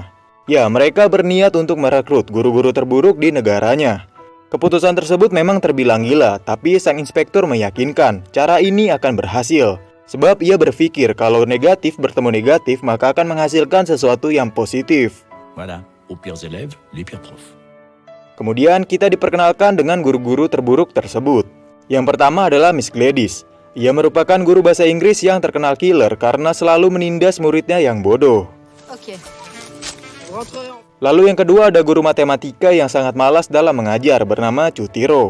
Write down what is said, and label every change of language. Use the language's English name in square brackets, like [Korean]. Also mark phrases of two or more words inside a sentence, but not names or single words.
[Indonesian] Ya, mereka berniat untuk merekrut guru-guru terburuk di negaranya. Keputusan tersebut memang terbilang gila, tapi sang inspektur meyakinkan cara ini akan berhasil. Sebab ia berpikir kalau negatif bertemu negatif maka akan menghasilkan sesuatu yang positif. [French] Voilà, aux pires élèves, les pires profs. [Indonesian] Kemudian kita diperkenalkan dengan guru-guru terburuk tersebut. Yang pertama adalah Miss Gladys. Ia merupakan guru bahasa Inggris yang terkenal killer karena selalu menindas muridnya yang bodoh. Lalu yang kedua ada guru matematika yang sangat malas dalam mengajar bernama Cutiro.